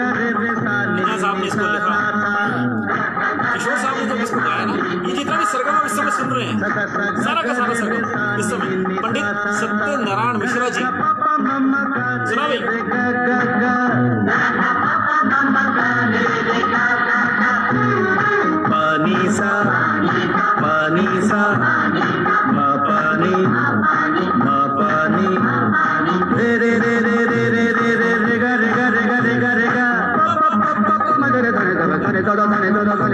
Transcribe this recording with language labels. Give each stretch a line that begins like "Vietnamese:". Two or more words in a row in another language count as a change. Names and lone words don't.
Hindi: नेहा साहब ने इसको लिखा, किशोर साहब ने जब इसको गाया ना, ये जितना भी सरगम इस समय सुन रहे हैं, सारा का सारा सरगम इस समय पंडित सत्यनारायण मिश्रा जी। सुना भाई। पानी सा मा पानी रे रे रे रे रे रे रे रे रे गा रे गा रे गा रे गा रे गा, मगरे धरे धरे धरे धरे धरे